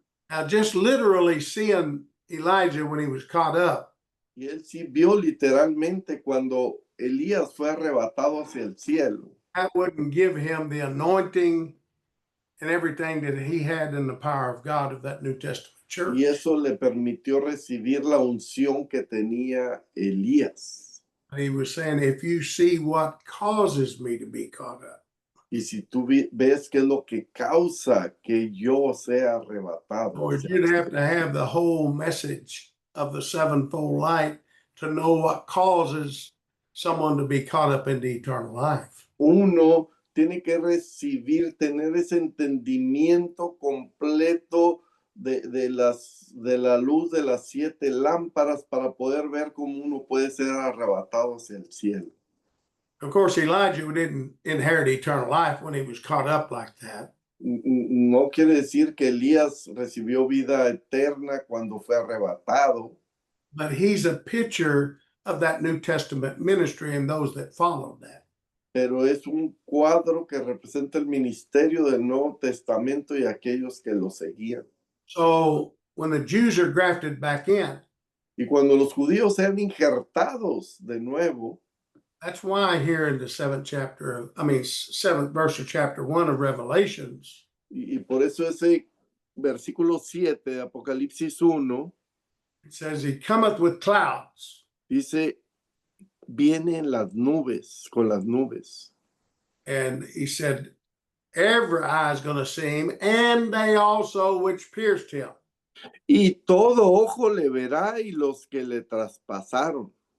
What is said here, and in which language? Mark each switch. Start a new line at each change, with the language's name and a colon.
English: now just literally seeing Elijah when he was caught up,
Spanish: y él sí vio literalmente cuando Elías fue arrebatado hacia el cielo,
English: that wouldn't give him the anointing and everything that he had in the power of God of that New Testament church.
Spanish: y eso le permitió recibir la unción que tenía Elías.
English: He was saying, if you see what causes me to be caught up,
Spanish: Y si tú ves qué es lo que causa que yo sea arrebatado,
English: or
Spanish: hacia
English: you'd
Spanish: el
English: have
Spanish: cielo.
English: to have the whole message of the sevenfold light to know what causes someone to be caught up into eternal life.
Spanish: Uno tiene que recibir, tener ese entendimiento completo de la luz de las 7 lámparas para poder ver cómo uno puede ser arrebatado hacia el cielo.
English: Of course, Elijah didn't inherit eternal life when he was caught up like that.
Spanish: No quiere decir que Elías recibió vida eterna cuando fue arrebatado,
English: But he's a picture of that New Testament ministry and those that followed that.
Spanish: pero es un cuadro que representa el ministerio del Nuevo Testamento y aquellos que lo seguían.
English: So when the Jews are grafted back in,
Spanish: Y cuando los judíos sean injertados de nuevo,
English: that's why here in the seventh verse of chapter 1 of Revelations,
Spanish: y por eso ese versículo 7 de Apocalipsis 1
English: it says, he cometh with clouds.
Spanish: dice, viene en las nubes, con las nubes.
English: And he said, every eye is going to see him, and they also which pierced him.
Spanish: Y todo ojo le verá y los que le traspasaron.